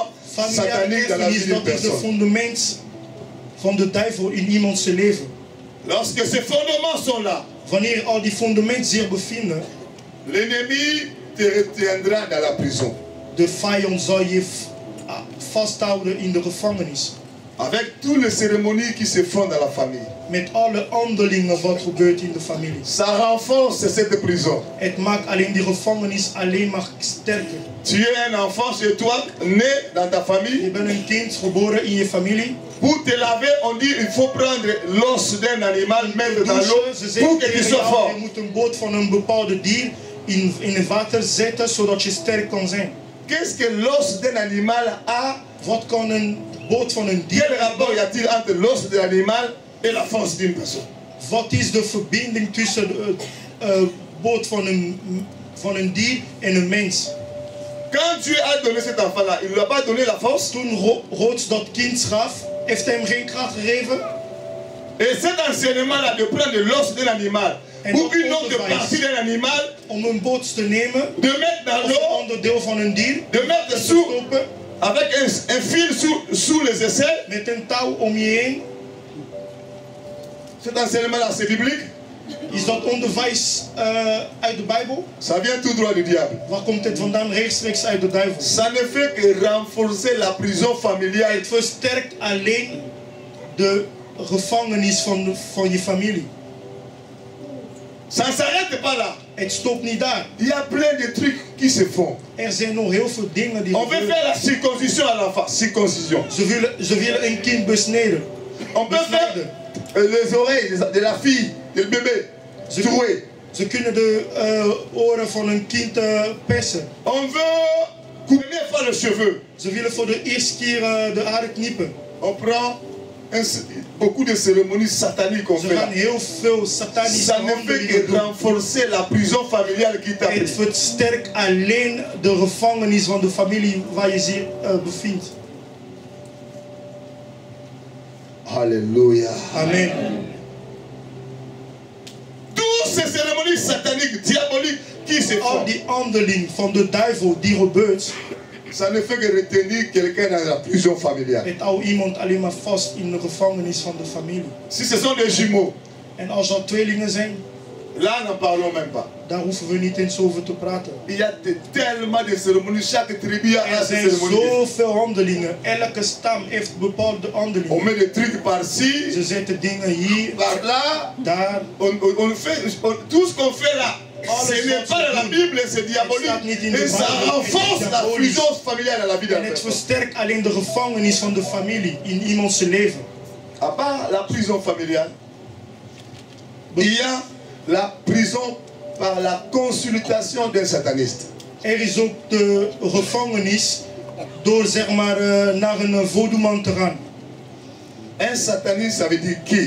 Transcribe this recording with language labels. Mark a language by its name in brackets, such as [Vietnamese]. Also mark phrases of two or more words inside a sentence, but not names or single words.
[French] Familiale satanique dans la vie [Dutch] erfenis, [French] d'une [Dutch] dat is de [French] personne. [Dutch] fundament van de duivel in iemands leven. [French] Lorsque ces fondements sont là, [Dutch] Wanneer al die fundamenten zich bevinden, [French] l'ennemi te retiendra dans la prison. [Dutch] de vijand zal je vasthouden in de gevangenis. [French] Avec toutes les cérémonies qui se font dans la famille. [Dutch] Met alle handelingen wat gebeurt in de familie. [French] Ça renforce cette prison. [Dutch] Het maakt alleen die gevangenis alleen maar sterker. [French] Tu es un enfant chez toi, né dans ta [Dutch] Je [French] famille. [Dutch] bent een kind geboren in je familie. [French] Pour te laver, on dit il faut prendre l'os d'un animal, mettre dans l'eau [Dutch] Douchen, ze [French] pour [Dutch] zeggen [French] que tu [Dutch] tegen [French] sois [Dutch] jou, [French] fort. [Dutch] je moet een boot van een bepaalde dier in het water zetten zodat je sterk kan zijn. [French] Qu'est-ce que l'os d'un animal a? [Dutch] Wat kan een boot van een dier [French] Quel rapport y a-t-il entre l'os de l'animal et la force d'une personne? [Dutch] Wat is de verbinding tussen de boot van een dier en een mens? [French] Quand Dieu a donné cet enfant-là, il ne lui a pas donné la force. [Dutch] Toen God dat kind gaf, heeft hij hem geen kracht gegeven. [French] Et cet enseignement-là de prendre l'os d'un animal ou une autre partie d'un animal, [Dutch] om een boot te nemen, [French] de mettre dans [Dutch] of een [French] l'eau, [Dutch] onderdeel van een dier, [French] de mettre [Dutch] te [French] sous, [Dutch] stoppen, [French] avec un fil sous les aisselles. [Dutch] met een touw om je heen. [French] Cet enseignement-là, c'est biblique. [Dutch] Is dat onderwijs uit de Bijbel? [French] Ça vient tout droit du diable. [Dutch] Waar komt het vandaan? Rechtstreeks uit de duivel. [French] Ça ne fait que renforcer la prison familiale. [Dutch] Het versterkt alleen de gevangenis van je familie. [French] Ça ne s'arrête pas là. [Dutch] Het stopt niet daar. [French] Il y a plein de trucs qui se font. [Dutch] Er zijn nog heel veel dingen die [French] On veut faire la circoncision à l'enfant. Circoncision. [Dutch] Ze willen een kind besneden. [French] On peut faire les oreilles de la fille, du bébé. Trouer. [Dutch] Ze kunnen de oren van een kind persen. [French] On veut couper par les cheveux. [Dutch] Ze willen voor de eerste keer de haren knippen. [French] On prend beaucoup de cérémonies sataniques. On [Dutch] Ze [French] fait [Dutch] gaan [French] là. [Dutch] heel veel satanische [French] Ça ne fait [Dutch] handelingen [French] que [Dutch] doen. [French] renforcer la prison familiale qui t'a [Dutch] Het [French] pris. [Dutch] versterkt alleen de gevangenis van de familie waar je zich bevindt. [French] Alléluia. Amen. Toutes ces cérémonies sataniques, diaboliques qui se [Dutch] Al [French] font, [Dutch] die handeling van de duivel die gebeurt, [French] ça ne fait que retenir quelqu'un dans la prison familiale. [Dutch] het houdt iemand alleen maar vast in de gevangenis van de familie. [French] Si ce sont des jumeaux, [Dutch] En als dat tweelingen zijn, [French] là n'en parlons même pas. [Dutch] daar hoeven we niet eens over te praten. [French] Il y a tellement de cérémonies, chaque tribu a [Dutch] Er [French] ses [Dutch] zijn [French] cérémonies. [Dutch] zoveel handelingen. Elke stam heeft bepaalde [French] On [Dutch] handelingen. [French] met des trucs par-ci, [Dutch] Ze zetten dingen hier, [French] par-là. [Dutch] daar. [French] Tout ce qu'on fait là, ce n'est pas dans la Bible, c'est diabolique. Et ça renforce la prison familiale à la vie d'un [Dutch] En het [French] personne. [Dutch] versterkt alleen de gevangenis van de familie in iemands leven. [French] À part la prison familiale, il y a la prison par la consultation d'un sataniste. [Dutch] Er is ook de gevangenis door zeg maar naar een voodoo-man te gaan. [French] Un sataniste, ça veut dire qui?